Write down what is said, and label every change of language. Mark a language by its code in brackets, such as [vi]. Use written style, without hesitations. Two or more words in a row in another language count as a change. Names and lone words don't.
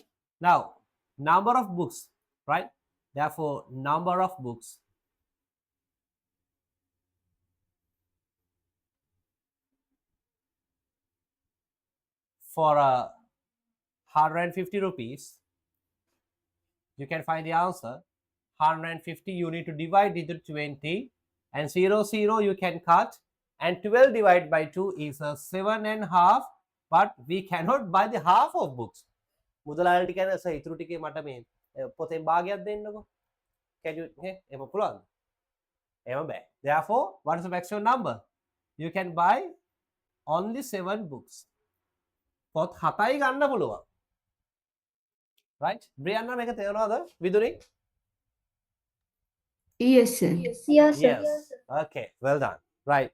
[en] Now, number of books, right? Therefore, number of books for 150 rupees, you can find the answer. 150 you need to divide into 20 and 0 0 you can cut, and 12 divided by 2 is a 7.5 but we cannot buy the half of books. [si] මුදලාලට කියන සර් ඉතුරු ටිකේ මට මේ පොතේ භාගයක් දෙන්නකෝ. [en] Can you [si] එහෙම පුළුවන්ද? එහෙම බෑ. [en] Therefore, what is the maximum number? You can buy only 7 books. [si] පොත් 7යි ගන්න පුළුවන්. Right? Brianna මේක තේරෙනවද? විදුරි? [en] Yes, sir. Yes, sir. Yes. Okay, well done. Right.